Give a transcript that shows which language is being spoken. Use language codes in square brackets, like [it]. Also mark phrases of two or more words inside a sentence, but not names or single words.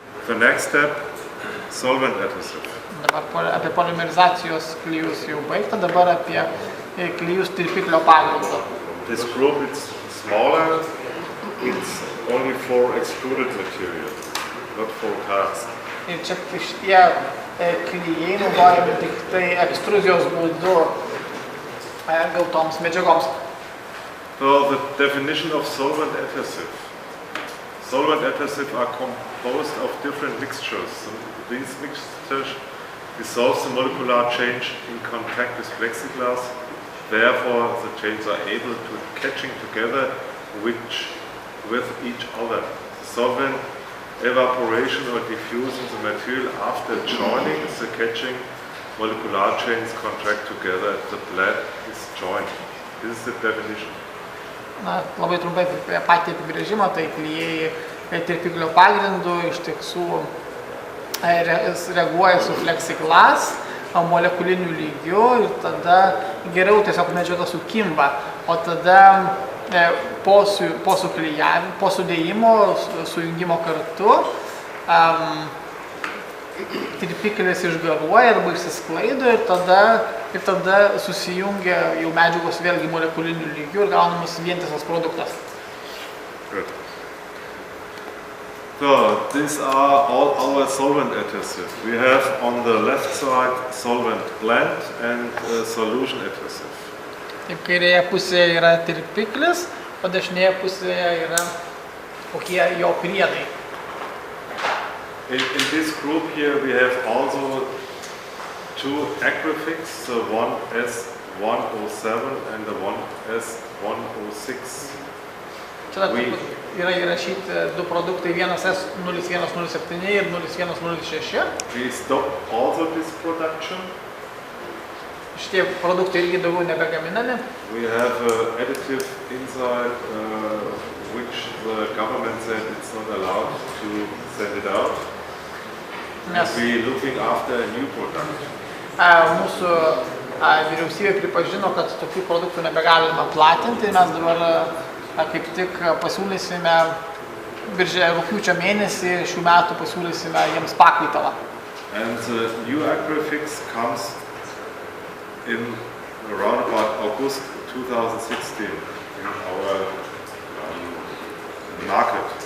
[en] The next step, solvent adhesive. [lt] Dabar apie polimerizacijos klijus jau baigta, dabar apie klijus tirpiklio pagrindu. [en] This group is smaller, it's only for extruded material, not for cast. [lt] Ir čia šitie klijai naudojami tik tai ekstruzijos būdu gautoms medžiagoms. [en] So the definition of solvent adhesive. Solvent adhesive are composed of different mixtures. So these mixtures dissolve the molecular change in contact with plexiglass. Therefore, the chains are able to catching together with each other. The solvent evaporation or diffusing the material after joining the catching molecular chains contract together. The blade is joined. This is the definition. [lt] Na, labai trumpai apie patį apibrėžimą, tai klijai tirpiklio pagrindu iš tiesų reaguoja su plexiglas molekuliniu lygiu ir tada geriau tiesiog medžiaga sukimba, o tada po sudėjimo, sujungimo kartu tirpiklis išgaruoja arba išsisklaido ir tada susijungia jau medžiagos vėlgi molekuliniu lygiu ir gaunamas vientisas produktas. [en] Good. So, these are all our solvent adhesive. We have on the left side solvent blend and solution adhesive. [lt] Taip, kairėje pusėje yra tirpiklis, o dešinėje pusėje yra kokie jo priedai. [en] In this group here we have also two Agrifix, the one S107 and the one S106. [lt] Čia yra įrašyti du produktai, vienas S0107 ir 0106. [en] We stop also this production. [lt] Šitie produktai irgi daugiau nebegaminami. [en] We have additive inside which the government said it's not allowed to send it out. We looking after a new product. [lt] Mūsų vyriausybė pripažino, kad tokių produktų nebegalima platinti. Mes dabar kaip tik pasiūlysime rugpjūčio mėnesį šių metų pasiūlysime jiems pakaitalą. [en] And the new Agrifix comes in around about August 2016 in our market.